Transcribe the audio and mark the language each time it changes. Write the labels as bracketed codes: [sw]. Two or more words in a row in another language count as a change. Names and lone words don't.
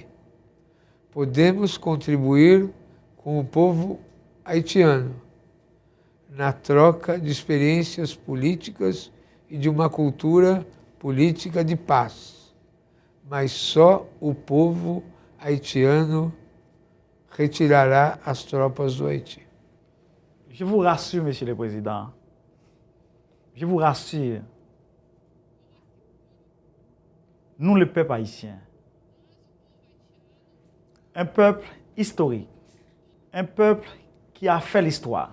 [pt] Podemos contribuir com o povo haitiano na troca de experiências políticas e de uma cultura política de paz, mas só o povo haitiano retirará as tropas do Haïti. [fr] Je vous rassure, Monsieur le Président. Je vous rassure. Nous, le peuple haïtien, un peuple historique, un peuple qui a fait l'histoire.